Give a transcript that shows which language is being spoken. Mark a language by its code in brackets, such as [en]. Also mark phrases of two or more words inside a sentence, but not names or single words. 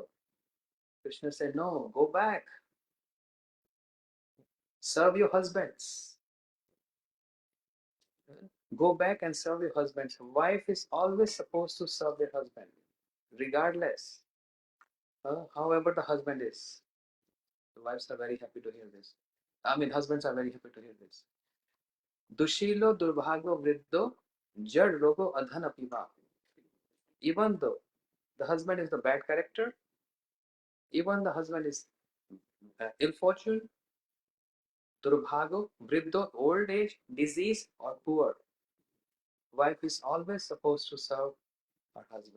[en] Krishna said, no, go back. Serve your husbands. Go back and serve your husbands. Wife is always supposed to serve their husband, regardless, however the husband is. The wives are very happy to hear this. Husbands are very happy to hear this. [sa] दुःशीलो दुर्भगो वृद्धो जड रोगो अधन अपि वा. [en] Even though the husband is the bad character, even the husband is ill fortune, [sa] दुर्भगो, वृद्धो, [en] old age, disease, or poor, wife is always supposed to serve her husband.